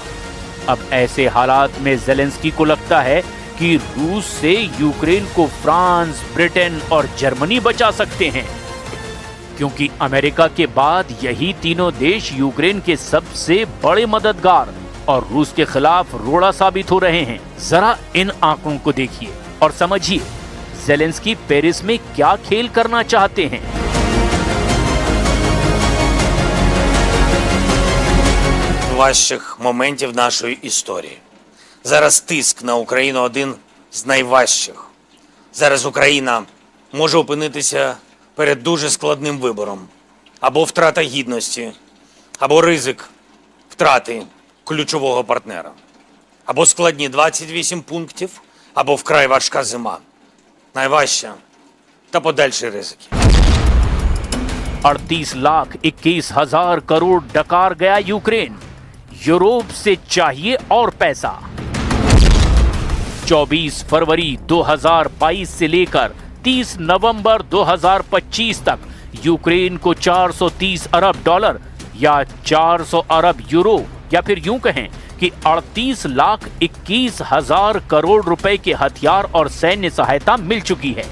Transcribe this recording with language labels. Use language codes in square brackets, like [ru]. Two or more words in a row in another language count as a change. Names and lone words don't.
[hi] अब ऐसे हालात में ज़ेलेंस्की को लगता है कि रूस से यूक्रेन को फ्रांस, ब्रिटेन और जर्मनी बचा सकते हैं, क्योंकि अमेरिका के बाद यही तीनों देश यूक्रेन के सबसे बड़े मददगार और रूस के खिलाफ रोड़ा साबित हो रहे हैं। जरा इन आंकड़ों को देखिए और समझिए ज़ेलेंस्की पेरिस में क्या खेल करना चाहते हैं। [uk] Важчих моментів нашої історії. Зараз тиск на Україну один з найважчих. Зараз Україна може опинитися перед дуже складним вибором. Або втрата гідності, або ризик втрати ключового партнера. Або складні 28 пунктів, або вкрай важка зима. Найважча та подальші ризики. [hi] 38,21,000 करोड़ डकार गया यूक्रेन। यूरोप से चाहिए और पैसा। 24 फरवरी 2022 से लेकर 30 नवंबर 2025 तक यूक्रेन को 430 अरब डॉलर या 400 अरब यूरो या फिर यूं कहें कि 38,21,000 करोड़ रुपए के हथियार और सैन्य सहायता मिल चुकी है।